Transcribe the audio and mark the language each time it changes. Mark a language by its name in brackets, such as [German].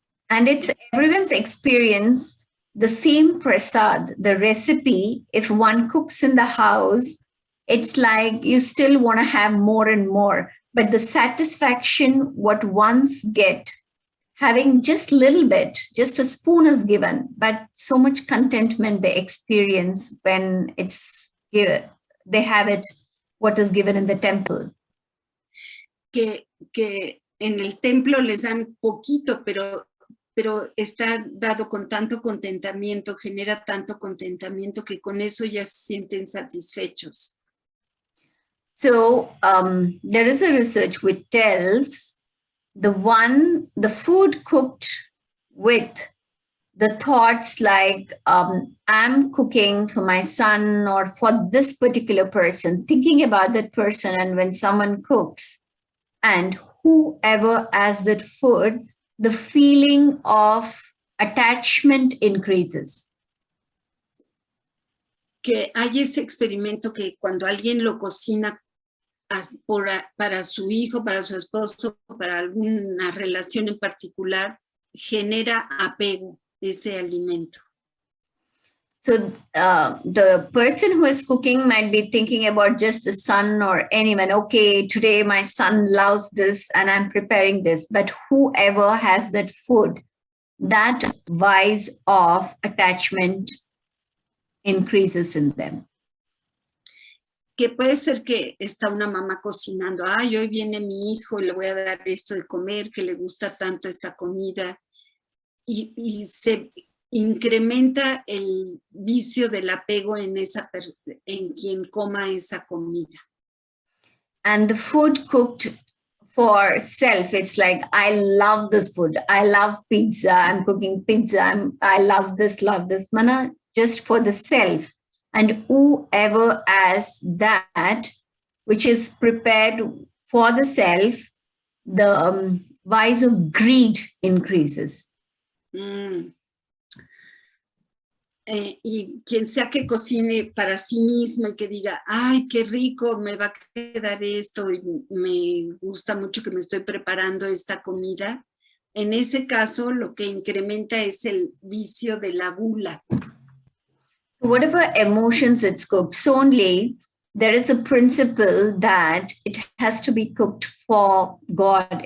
[English] And it's everyone's experience, the same prasad, the recipe, if one cooks in the house, it's like you still want to have more and more. But the satisfaction what ones get, having just a little bit, just a spoon is given, but so much contentment they experience when they have it, what is given in the temple. [Spanish] Que en el templo les dan poquito, pero está dado con tanto contentamiento, genera tanto contentamiento que con eso ya se sienten satisfechos. [English] So there is a research which tells the food cooked with the thoughts like I'm cooking for my son or for this particular person, thinking about that person, and when someone cooks and whoever has that food, the feeling of attachment increases. [Spanish] Que hay ese experimento que cuando alguien lo cocina para su hijo, para su esposo, para alguna relación en particular, genera apego ese alimento. [English] So the person who is cooking might be thinking about just the son or anyone. Okay, today my son loves this and I'm preparing this. But whoever has that food, that vice of attachment increases in them. [Spanish] Que puede ser que está una mamá cocinando. Ay, hoy viene mi hijo y le voy a dar esto de comer, que le gusta tanto esta comida. Y se incrementa el vicio del apego en quien coma esa comida. [English] And the food cooked for self. It's like, I love this food. I love pizza. I'm cooking pizza. I love this, mana, just for the self. And whoever has that, which is prepared for the self, the vice of greed increases. [Spanish] Y quien sea que cocine para sí mismo y que diga, ay, qué rico, me va a quedar esto y me gusta mucho que me estoy preparando esta comida, en ese caso lo que incrementa es el vicio de la gula. [English] Whatever emotions it's cooked, so only there is a principle that it has to be cooked for God.